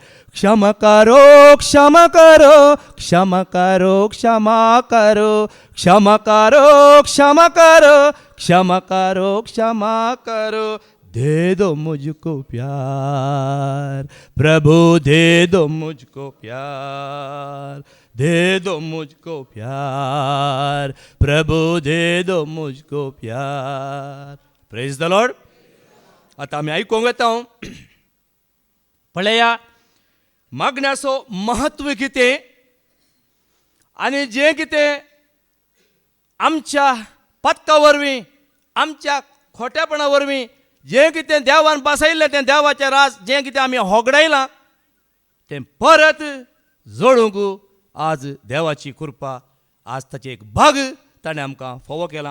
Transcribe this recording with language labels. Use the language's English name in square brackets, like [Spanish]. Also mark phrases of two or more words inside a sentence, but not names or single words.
[Hindi] क्षमा करो क्षमा करो क्षमा करो क्षमा करो, क्षमा करो क्षमा करो क्षमा करो क्षमा करो। दे दो मुझको प्यार, प्रभु दे दो मुझको प्यार, दे दो मुझको प्यार, प्रभु दे दो मुझको प्यार। [English] Praise the Lord. [Konkani] आता आम्ही ऐकूंक येता पळया मागण्याचो महत्व कितें आनी जें कितें आमच्या पत्का वरवीं आमच्या खोटेपणा वरवीं जें कितें देवान बसयल्लें तें देवाचें राज जें कितें आमी होगडायलां तें परत जोडूंक आज देवाची कृपा, आज ताचे एक भाग ताणें आमकां फोव केला.